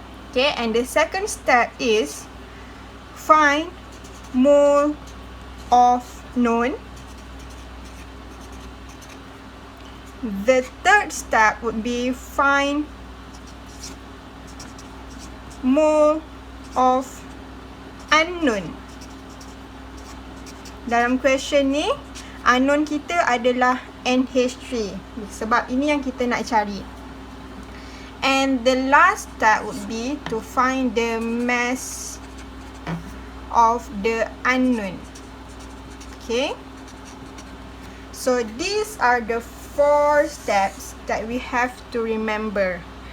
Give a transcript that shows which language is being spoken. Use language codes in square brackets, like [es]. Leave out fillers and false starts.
[en] Okay, and the second step is find mole of known. The third step would be find mole of unknown. [ms] Dalam question ni, unknown kita adalah NH3. Sebab ini yang kita nak cari. [en] And the last step would be to find the mass of the unknown. Okay. So these are the 4 steps that we have to remember.